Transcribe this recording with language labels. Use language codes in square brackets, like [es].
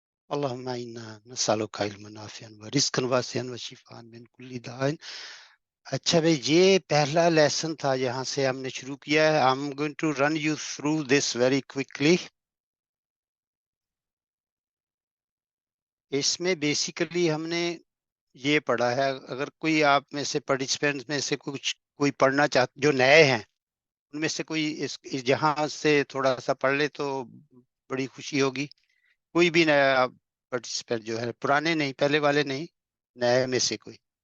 [ar] اللهم انا نسألك علما نافعا ورزقا واسعا وشفاء من كل داء. [ur] اچھا بھائی، یہ پہلا لیسن تھا، یہاں سے ہم نے شروع کیا ہے. [en] I'm going to run you through this very quickly. [ur] اس میں بیسیکلی ہم نے یہ پڑھا ہے. اگر کوئی آپ میں سے پارٹیسپینٹ میں سے کوئی پڑھنا چاہتے جو نئے ہیں، ان میں سے کوئی اس جہاں سے تھوڑا سا پڑھ لے تو بڑی خوشی ہوگی. کوئی بھی نیا پارٹیسپینٹ جو ہے، پرانے نہیں، پہلے والے نہیں، نئے میں سے کوئی.